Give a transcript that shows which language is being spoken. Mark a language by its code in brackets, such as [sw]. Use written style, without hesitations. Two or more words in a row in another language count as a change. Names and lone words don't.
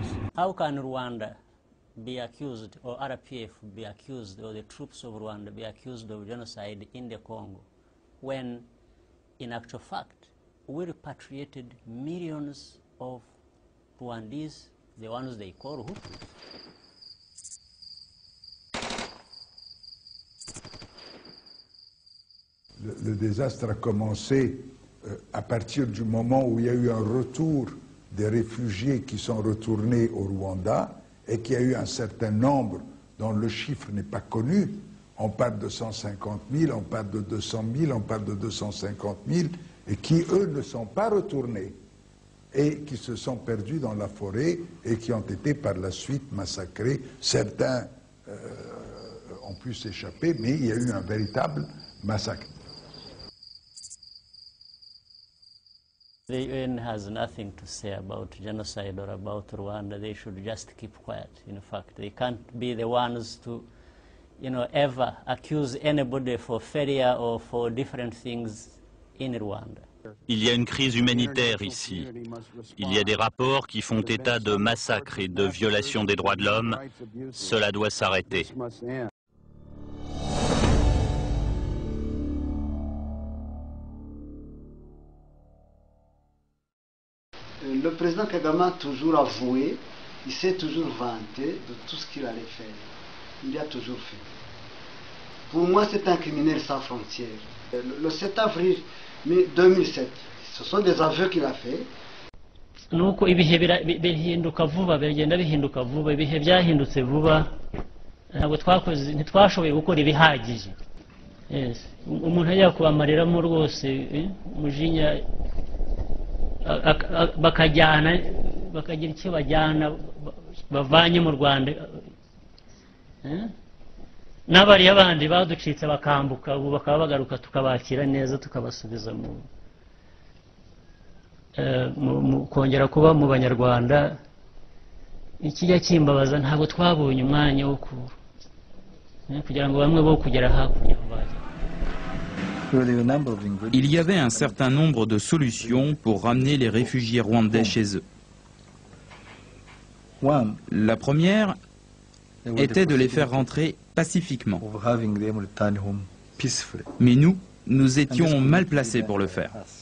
[en] How can Rwanda be accused, or RPF be accused, or the troops of Rwanda be accused of genocide in the Congo, when, in actual fact, we repatriated millions of Rwandese, the ones they call Hutu? [fr] Le désastre a commencé à partir du moment où il y a eu un retour des réfugiés qui sont retournés au Rwanda et qu'il y a eu un certain nombre dont le chiffre n'est pas connu. On parle de 150 000, on parle de 200 000, on parle de 250 000, et qui, eux, ne sont pas retournés et qui se sont perdus dans la forêt et qui ont été par la suite massacrés. Certains ont pu s'échapper, mais il y a eu un véritable massacre. [en] The UN has nothing to say about genocide or about Rwanda. They should just keep quiet. In fact, they can't be the ones to, ever accuse anybody for failure or for different things in Rwanda. [fr] Il y a une crise humanitaire ici. Il y a des rapports qui font état de massacres et de violations des droits de l'homme. Cela doit s'arrêter. Le président Kagame a toujours avoué, il s'est toujours vanté de tout ce qu'il allait faire. Il a toujours fait. Pour moi, c'est un criminel sans frontières. Le 7 avril 2007, ce sont des aveux qu'il a fait. [rw] Nuko ibihe bihinduka vuba, bigenda bihinduka vuba, ibihe byahindutse vuba, ntabwo ntitwashoboye gukora ibihagije. Umuntu ajya kubamareramo rwose umujinya, bakajyana bakagira icyo bajyana bavanye mu Rwanda, n'abariya bandi baducitse bakambuka ubu bakaba bagaruka tukabakira neza tukabasubiza mu kongera kuba mu Banyarwanda. Ikijya kimbabaza ntabwo twabonye umwanya wo kugira ngo bamwe bo kugera hakurya bajya. [fr] Il y avait un certain nombre de solutions pour ramener les réfugiés rwandais chez eux. La première était de les faire rentrer pacifiquement. Mais nous étions mal placés pour le faire.